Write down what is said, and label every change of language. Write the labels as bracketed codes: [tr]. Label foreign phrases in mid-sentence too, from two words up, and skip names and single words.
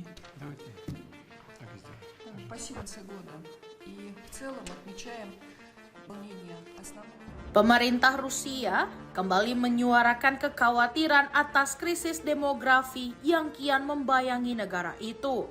[ru] Давайте так и сделаем. Спасибо, года. И в целом отмечаем выполнение основных. [id] Pemerintah Rusia kembali menyuarakan kekhawatiran atas krisis demografi yang kian membayangi negara itu.